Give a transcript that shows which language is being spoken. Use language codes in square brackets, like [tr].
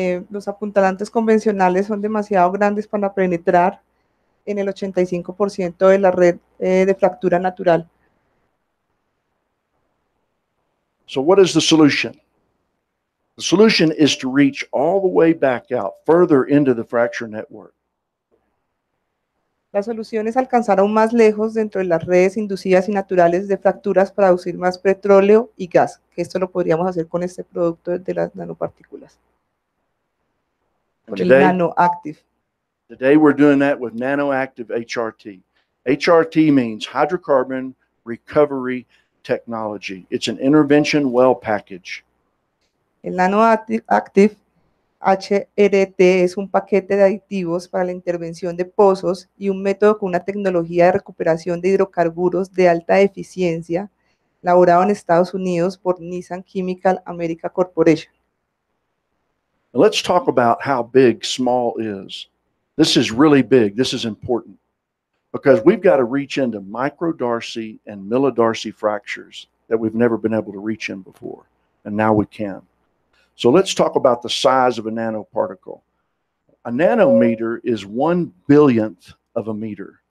[es] Los apuntalantes convencionales son demasiado grandes para penetrar en el 85% de la red de fractura natural. [en] So what is the solution? The solution is to reach all the way back out, further into the fracture network. [es] La solución es alcanzar aún más lejos dentro de las redes inducidas y naturales de fracturas para producir más petróleo y gas, que esto lo podríamos hacer con este producto de las nanopartículas, con el NanoActive. [en] Today we're doing that with NanoActive HRT. HRT means hydrocarbon recovery technology. It's an intervention well package. [es] El NanoActive HRT es un paquete de aditivos para la intervención de pozos y un método con una tecnología de recuperación de hidrocarburos de alta eficiencia, elaborado en Estados Unidos por Nissan Chemical America Corporation. [en] Let's talk about how big small is. This is really big. This is important because we've got to reach into microdarcy and millidarcy fractures that we've never been able to reach in before, and now we can. So let's talk about the size of a nanoparticle. A nanometer is 1 billionth of a meter.